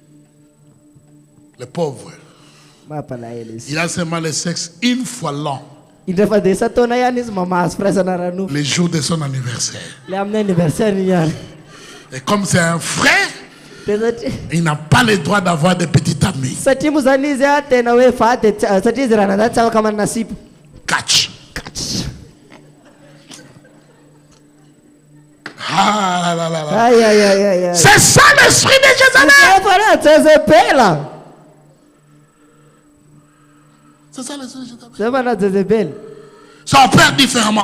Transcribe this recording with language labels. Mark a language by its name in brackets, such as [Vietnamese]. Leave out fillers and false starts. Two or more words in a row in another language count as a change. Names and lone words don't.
[French] Le pauvre, il a seulement le sexe une fois l'an. [Malagasy] Indray fa desa taona ihany izy mamahazo firaisana rano. [French] Les jours de son anniversaire. [Malagasy] Le amin'ny anniversaire ihany. [French] Et comme c'est un frère, [Malagasy] Dia satria [French] il n'a pas le droit d'avoir des petits amis. [Malagasy] satria moa zany izy a tena hoe vady satria izy raha nadany tsy afaka manana sipa. [English] Catch. Catch. Ah là là là là. Aïe aïe aïe aïe aïe. [French] C'est ça l'esprit de Jézabel. [Malagasy] Zay Jezebela. [French] C'est ça l'esprit de Jézabel. [Malagasy] Zay mana Jezebel. [French] Ça opère différemment.